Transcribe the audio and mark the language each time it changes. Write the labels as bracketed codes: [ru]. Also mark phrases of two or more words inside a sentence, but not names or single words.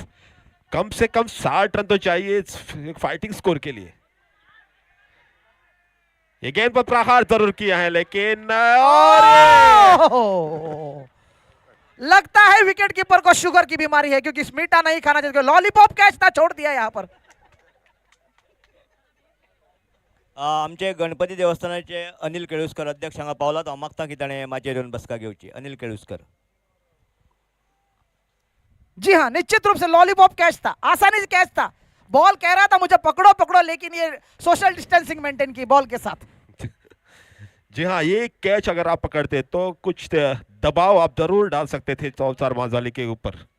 [hi] कम से कम 60 रन तो चाहिए एक [en] fighting score [hi] के लिए। ये गेंद पर प्रहार जरूर किया है लेकिन और ओह! लगता है [en] wicket keeper [hi] को शुगर की बीमारी है, क्योंकि मीठा नहीं खाना चाहिए। [en] lollipop catch [hi] था, छोड़ दिया यहाँ पर। [kok] आमचे गणपती देवस्थानाचे अनिल केळुस्कर अध्यक्ष हांगा पावला. हांव मागता की ताणें माचयेर येवन बसका घेवची. अनिल केळुस्कर. [hi] जी हाँ, निश्चित रूप से [en] lollipop catch [hi] था, आसानी से कैच था। बॉल कह रहा था मुझे पकड़ो पकड़ो, लेकिन ये [en] social distancing maintain [hi] की बॉल के साथ। जी हाँ, ये कैच अगर आप पकड़ते तो कुछ दबाव आप जरूर डाल सकते थे चौचार माजाली के ऊपर।